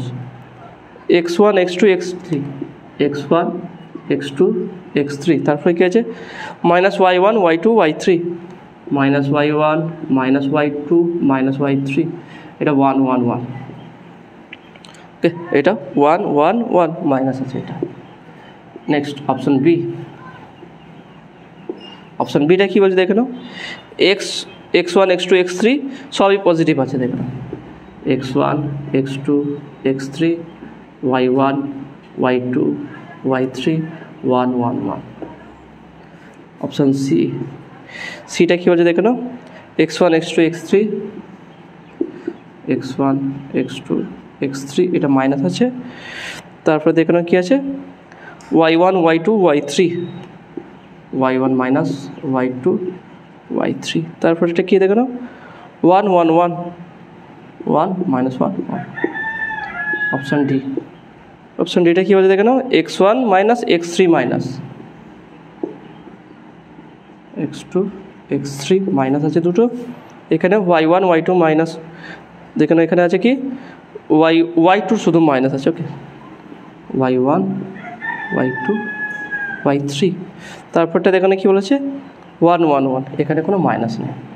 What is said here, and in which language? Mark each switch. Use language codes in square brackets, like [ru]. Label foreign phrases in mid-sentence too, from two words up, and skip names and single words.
[bn] x1 x2 x3, x1 x2 x3, তারপরে কী আছে -y1 y2 y3, -y1 -y2 -y3, এটা 1 1 1, ওকে, এটা 1 1 1 মাইনাস আছে এটা। [en] next option B, [bn] অপশন বিটা কী বলছে দেখে নাও, x1 x2 x3 সবই পজিটিভ আছে, দেখে নাও x1 x2 x3 y1 y2 y3 1 1 1। [en] option C, [bn] সিটা কী বলছে দেখে নাও, x1 x2 x3 x1 x2 x3, এটা মাইনাস আছে। তারপরে দেখে নাও কী আছে y1 y2 y3, y1 মাইনাস y2 y3, তারপরে এটা কী দেখে নাও 1 1 1 1 -1 1। [en] option D, [bn] অপশান ডিটা কী বলছে দেখে নাও x1 মাইনাস x3 মাইনাস x2 x3, মাইনাস আছে দুটো, এখানে y1 y2 মাইনাস, দেখে নাও এখানে আছে কি y2 শুধু মাইনাস আছে, ওকে, y1 y2 y3, তারপরটা দেখে নাও কী বলেছে 1 1 1, এখানে কোনো মাইনাস নেই।